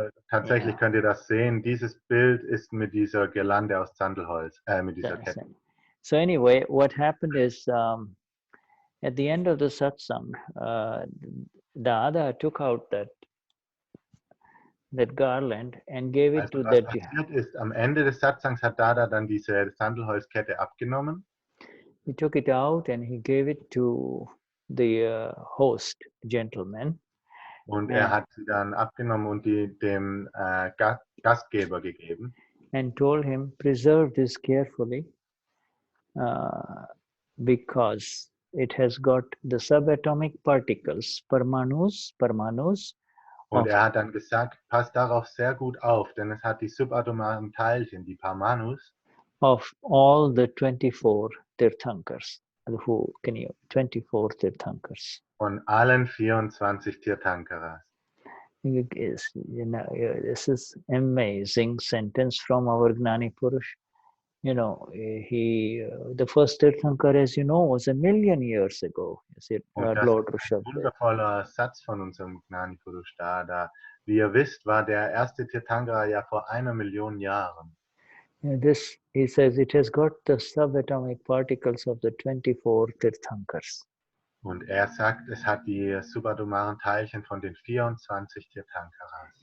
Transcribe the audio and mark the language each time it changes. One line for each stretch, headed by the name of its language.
German: Tatsächlich könnt ihr das sehen. Dieses Bild ist mit dieser Girlande aus Sandelholz, mit dieser Kette.
English: So anyway, what happened is at the end of the satsang, Dada took out that garland and gave it to
German: was passiert ist, am Ende des Satsangs hat Dada dann diese Sandelholzkette abgenommen.
English: He took it out and he gave it to the host gentleman.
German: Und hat sie dann abgenommen und dem Gastgeber gegeben.
English: And told him, preserve this carefully because it has got the subatomic particles, Parmanus.
German: Und hat dann gesagt, passt darauf sehr gut auf, denn es hat die subatomaren Teilchen, die Parmanus,
English: of all the 24 Tirthankars. 24 Tirthankars.
German: Von allen 24 Tirthankaras.
English: This is amazing sentence from our Gnani Purush. The first Tirthankar, as you know, was 1,000,000 years ago.
German: Und das
English: Lord
German: ist ein
English: Rishabdev.
German: wundervoller Satz von unserem Gnani Purush Dada. Wie ihr wisst, war der erste Tirthankara ja vor 1.000.000 Jahren.
English: He says, it has got the subatomic particles of the 24 Tirthankars.
German: Und er sagt, es hat die subatomaren Teilchen von den 24 Tirthankaras.